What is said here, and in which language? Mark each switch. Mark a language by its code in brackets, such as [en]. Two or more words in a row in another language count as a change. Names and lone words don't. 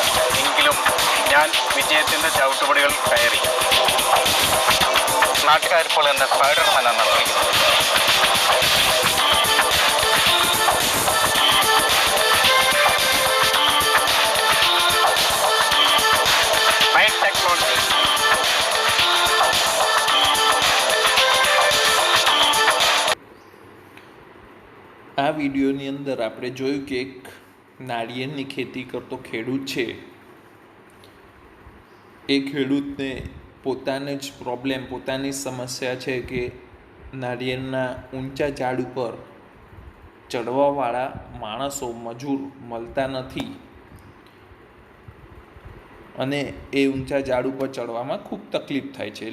[ml] എങ്കിലും ഞാൻ വിജയത്തിൻ്റെ ചവിട്ടുപടികൾ കയറി. നാട്ടുകാരിപ്പോൾ എന്നെ സ്പൈഡർമാൻ എന്നാണ് വിളിക്കുന്നത്. [en] mind technology. [gu] આ વિડીયોની અંદર આપણે જોયું કે એક નાળિયેરની ખેતી કરતો ખેડૂત છે. એ ખેડૂતને પોતાને જ પ્રોબ્લેમ, પોતાની સમસ્યા છે કે નાળિયેરના ઊંચા ઝાડ ઉપર ચડવાવાળા માણસો, મજૂર મળતા નથી અને એ ઊંચા ઝાડ ઉપર ચડવામાં ખૂબ તકલીફ થાય છે.